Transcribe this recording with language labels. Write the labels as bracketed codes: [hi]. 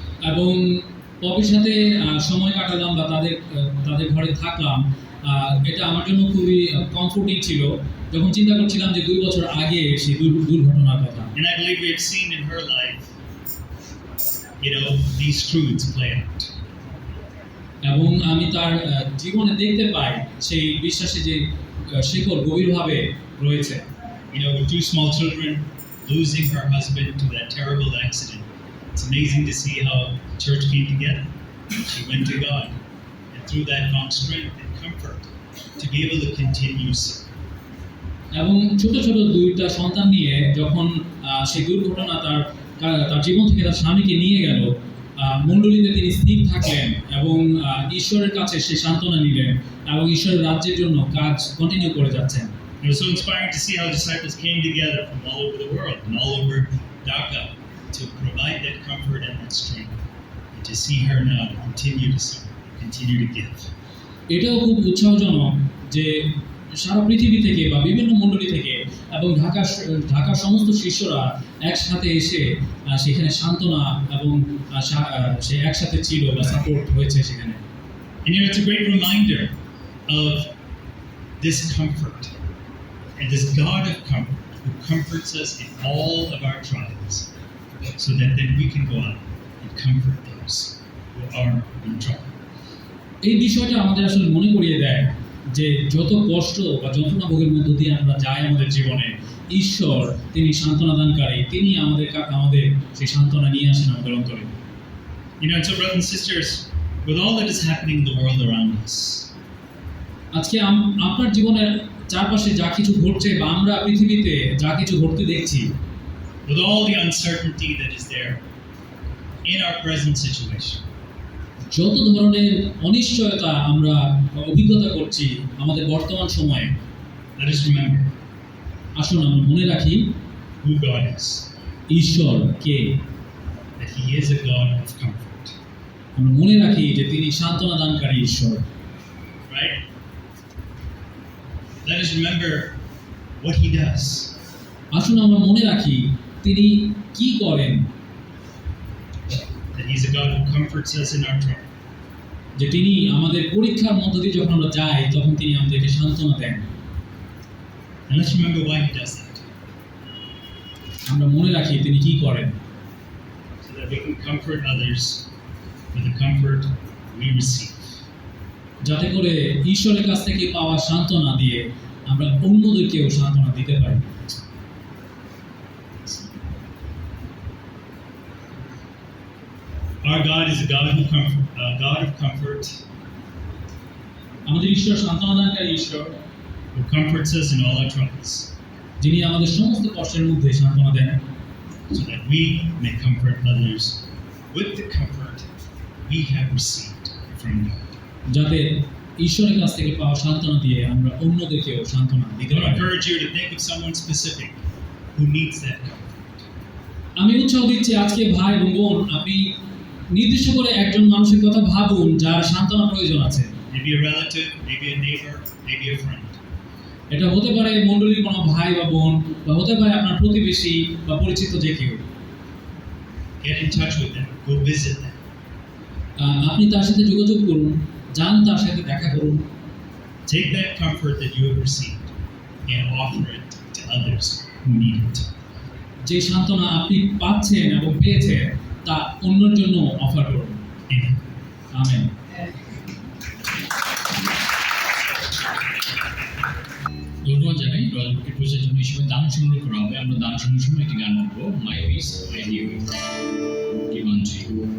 [bn] এবং পপির সাথে সময় কাটালাম বা তাদের ঘরে থাকলাম, এটা আমার জন্য খুবই কমফোর্টিং ছিল যখন চিন্তা করছিলাম যে 2 বছর আগে সেই দুর্ঘটনার কথা। [en] And I believe we have seen in her life, you know, these truths play out. [bn] এবং আমি তার জীবনে দেখতে পাই সেই বিশ্বাসে যে শিকড় গভীরভাবে রয়েছে। [en] You know, with 2 small children losing her husband to that terrible accident, it's amazing to see how the church came together. She went to God, and through that found strength and comfort to be able to continue serving. [bn] এবং ছোট ছোট 2টা সন্তান নিয়ে যখন সেই দুর্ঘটনা তার জীবন থেকে তার স্বামীকে নিয়ে গেল, মণ্ডলীতে তিনি স্থির থাকলেন এবং ঈশ্বরের কাছে সেই সান্ত্বনা নিলেন এবং ঈশ্বরের রাজ্যের জন্য কাজ কন্টিনিউ করে যাচ্ছেন। [en] It was so inspiring to see how disciples came together from all over the world and all over Dhaka to provide that comfort and that strength, and to see her now continue to serve, continue to give. [bn] এটাও খুব উৎসাহজনক যে সারা পৃথিবী থেকে বা বিভিন্ন মণ্ডলী থেকে এবং ঢাকার সমস্ত শিষ্যরা একসাথে এসে সেখানে সান্ত্বনা এবং সে একসাথে ছিল বা সাপোর্ট হয়েছে সেখানে। [en] And you know, it's a great reminder of this comfort and this God of comfort who comforts us in all of our trials, so that then we can go out and comfort those who are in trouble. [bn] এই বিষয়টা আমাদের আসলে মনে করিয়ে দেয় যে যত কষ্ট বা যন্ত্রণা ভোগের মধ্য দিয়ে আমরা যাই আমাদের জীবনে, ঈশ্বর তিনি সান্ত্বনা দানকারী, তিনি আমাদের সেই সান্ত্বনা নিয়ে আসেন আমাদের অন্তরে। [en] You know, so brothers and sisters, with all that is happening in the world around us, [bn] আজকে আপনার জীবনের চারপাশে যা কিছু ঘটছে বা আমরা পৃথিবীতে যা কিছু ঘটতে দেখছি, [en] with all the uncertainty that is there in our present situation, [bn] যত ধরনের অনিশ্চয়তা আমরা অভিজ্ঞতা করছি আমাদের বর্তমান সময়ে, [en] let us remember [bn] আসুন আমরা মনে রাখি [en] who God is, [bn] ঈশ্বর কে, [en] that He is a God of comfort, [bn] আমরা মনে রাখি যে তিনি সান্ত্বনা দানকারী ঈশ্বর। [en] right? Let us remember what He does. [bn] আসুন আমরা মনে রাখি তিনি কি করেন, [en] That He's a God who comforts us in our trouble. [bn] যে তিনি আমাদের পরীক্ষার মধ্য দিয়ে যখন আমরা যাই তখন তিনি আমাদেরকে সান্ত্বনা দেন। [en] And let's remember why He does that. [bn] আমরা মনে রাখি তিনি কি করেন, [en] So that we can comfort others with the comfort we receive. [bn] যাতে করে ঈশ্বরের কাছ থেকে পাওয়া সান্ত্বনা দিয়ে আমরা অন্যদেরকেও সান্ত্বনা দিতে পারি। [en] Our God is a God of comfort, [bn] আমাদের ঈশ্বর সান্ত্বনাদানকারী ঈশ্বর, [en] who comforts us in all our troubles, [bn] যিনি আমাদের সমস্ত কষ্টের মধ্যে সান্ত্বনা দেন, [en] so that we may comfort others with the comfort we have received from God. [bn] যাতে ঈশ্বরের কাছ থেকে পাওয়া সান্ত্বনা দিয়ে আমরা অন্যদেরকেও সান্ত্বনা [en] I [bn] দিতে [en] want to [bn] পারি। [en] encourage you to think of someone specific who needs that comfort. [bn] আমি উৎসাহ দিচ্ছি আজকে ভাই এবং বোন, আপনি নির্দিষ্ট করে একজন মানুষের কথা ভাবুন যার সান্ত্বনা প্রয়োজন আছে। [en] Maybe a relative, maybe a neighbor, maybe a friend. [bn] এটা হতে পারে মণ্ডলীর কোনো ভাই বা বোন, বা হতে পারে আপনার প্রতিবেশী বা পরিচিত যে কেউ। [en] Get in touch with them. Go visit them. [bn] আপনি তার সাথে যোগাযোগ করুন, যান তার সাথে দেখা করুন। [en] Take that comfort that you have received and offer it to others who need it. [bn] যে সান্ত্বনা আপনি পাচ্ছেন এবং পেয়েছেন তা অন্যের জন্য অফার করুন। [en] Amen. [bn] আমেন। ধন্যবাদ জানাই রয়্যাল প্রসেসের জন্য এই সময় দান সংগ্রহ করা হবে। আমরা দান সংগ্রহের সময় একটি গান গাবো, মাই piece I give unto you.